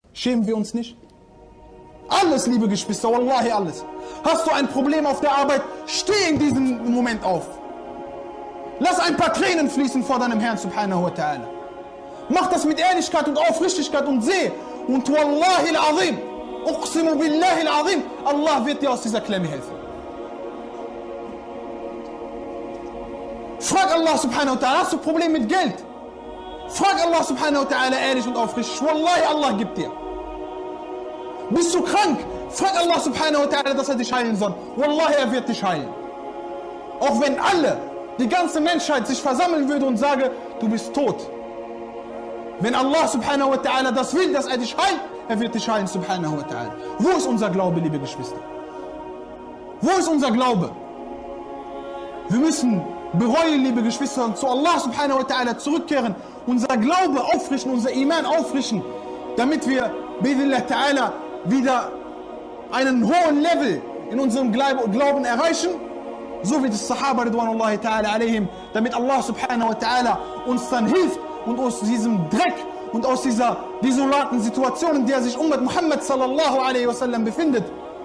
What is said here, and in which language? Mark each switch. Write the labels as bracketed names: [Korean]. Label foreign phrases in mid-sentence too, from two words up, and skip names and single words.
[German] Schämen wir uns nicht? Alles, liebe Geschwister, wallahi alles. Hast du ein Problem auf der Arbeit, steh in diesem Moment auf. Lass ein paar Tränen fließen vor deinem Herrn [Arabic] سبحانه وتعالى. [German] Mach das mit Ehrlichkeit und Aufrichtigkeit und seh. Und [Arabic] والله العظيم أقسم بالله العظيم, [German] Allah wird dir aus dieser Klemme helfen. Frag Allah [Arabic] سبحانه وتعالى, [German] hast du Probleme mit Geld? Frag Allah [Arabic] سبحانه وتعالى [German] ehrlich und aufrichtig. Wallahi, Allah gibt dir. Bist du krank? Frag Allah [Arabic] سبحانه وتعالى, [German] dass er dich heilen soll. Wallahi, er wird dich heilen. Auch wenn die ganze Menschheit sich versammeln würde und sage, du bist tot. Wenn Allah [Arabic] سبحانه وتعالى [German] das will, dass er dich heilt, er wird dich heilen [Arabic] سبحانه وتعالى. [German] Wo ist unser Glaube, liebe Geschwister? Wo ist unser Glaube? Wir müssen bereuen, liebe Geschwister, und zu Allah [Arabic] سبحانه وتعالى [German] zurückkehren, unser Glaube auffrischen, unser Iman auffrischen, damit wir [Arabic] بإذن الله تعالى [German] wieder einen hohen Level in unserem Glauben erreichen, so wie die [Arabic] الصحابة رضوان الله تعالى عليهم, [German] damit Allah [Arabic] سبحانه وتعالى [German] uns dann hilft und aus diesem Dreck und aus dieser desolaten Situation, in der sich [Arabic] أمة محمد صلى الله عليه وسلم [German] befindet,